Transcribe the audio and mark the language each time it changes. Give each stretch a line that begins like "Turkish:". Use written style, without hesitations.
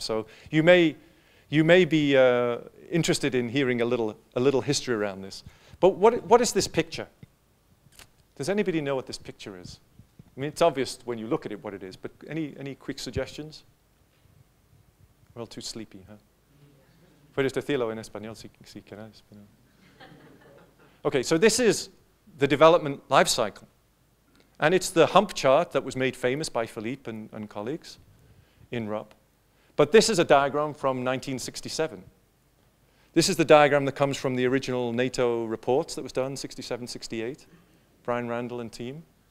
English: So you may be interested in hearing a little history around this. But what is this picture? Does anybody know what this picture is? I mean, it's obvious when you look at it what it is, but any quick suggestions? We're all too sleepy, huh?
Spanish: Puedes decirlo en español si quieres.
English: Okay, so this is the development life cycle. And it's the hump chart that was made famous by Philippe and colleagues in RUP. But this is a diagram from 1967. This is the diagram that comes from the original NATO reports that was done, 67, 68, Brian Randall and team.